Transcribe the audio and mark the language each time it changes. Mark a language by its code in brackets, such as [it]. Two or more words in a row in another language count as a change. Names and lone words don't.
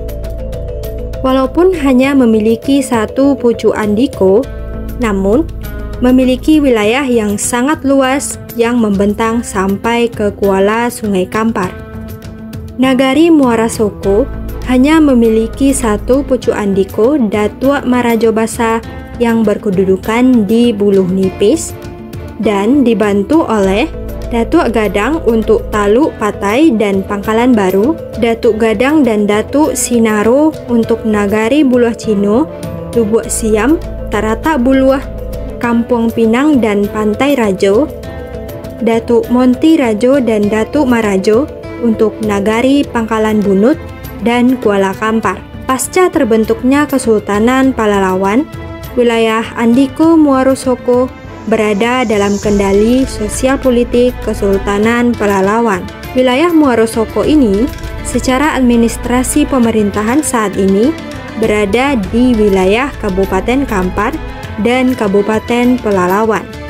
[id] Walaupun hanya memiliki 1 Pucuk Andiko, namun memiliki wilayah yang sangat luas yang membentang sampai ke kuala Sungai Kampar. Nagari Muara Soko hanya memiliki 1 Pucuk Andiko Datuk Marajo Basa yang berkedudukan di Buluh Nipis dan dibantu oleh Datuk Gadang untuk Taluk Patai dan Pangkalan Baru, Datuk Gadang dan Datuk Sinaro untuk Nagari Buluh Cino, Lubuk Siam, Taratak Buluh, Kampung Pinang dan Pantai Rajo, Datuk Monti Rajo dan Datuk Marajo untuk Nagari Pangkalan Bunut dan Kuala Kampar. Pasca terbentuknya Kesultanan Palalawan, wilayah Andiko Muaro Soko berada dalam kendali sosial politik Kesultanan Palalawan. Wilayah Muaro Soko ini secara administrasi pemerintahan saat ini berada di wilayah Kabupaten Kampar dan Kabupaten Pelalawan.